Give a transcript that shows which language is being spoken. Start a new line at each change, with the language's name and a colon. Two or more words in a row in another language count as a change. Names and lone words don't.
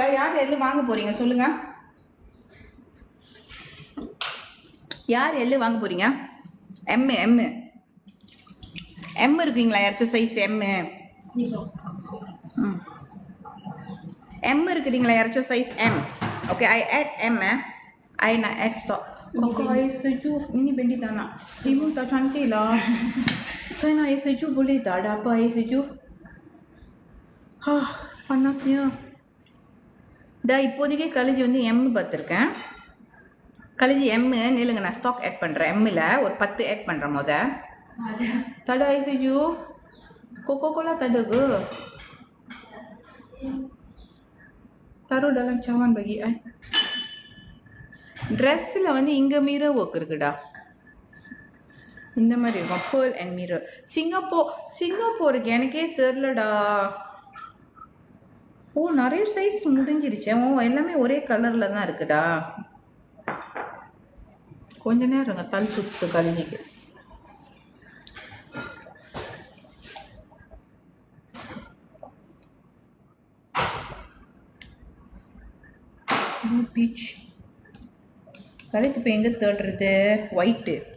Tamil: யார் எள்ளு வாங்க போகிறீங்க சொல்லுங்க. யார் எள்ளு வாங்க போகிறீங்க? எம் இருக்குங்களா? யாராச்சும்
English: size M
Tamil: இருக்குறீங்களா? யாராச்சும்
English: size M. okay, I add M. I na add stock.
Malay: Kakak air sejuk. Ini Bendy tak nak. Timun tak cantik lah. Saya nak air sejuk boleh tak? Ada apa air sejuk? Panasnya.
Tamil: இப்போதைக்கு காலேஜ் வந்து எம் பார்த்துருக்கேன். காலேஜ் எம் நில்லுங்க, நான்
English: stock add
Tamil: பண்ணுறேன். எம்மில் ஒரு 10 ஆட் பண்ணுறேன்
Malay: Tak ada air sejuk. Coca-Cola tak ada ke? Taruh dalam cawan bagi I.
Tamil: Dressல வந்து இங்க
English: mirror work
Tamil: இருக்குடா. இந்த மாதிரி இருக்கும்,
English: pearl and mirror.
Tamil: சிங்கப்பூருக்கு எனக்கே தெரியலடா. நிறைய சைஸ் முடிஞ்சிருச்சு. எல்லாமே ஒரே கலர்ல தான் இருக்குடா. கொஞ்ச நேரம் தலை சுத்து கழிஞ்சிக்கு. பீச் கடைக்கு இப்போ எங்கே தேடுறது? ஒயிட்டு.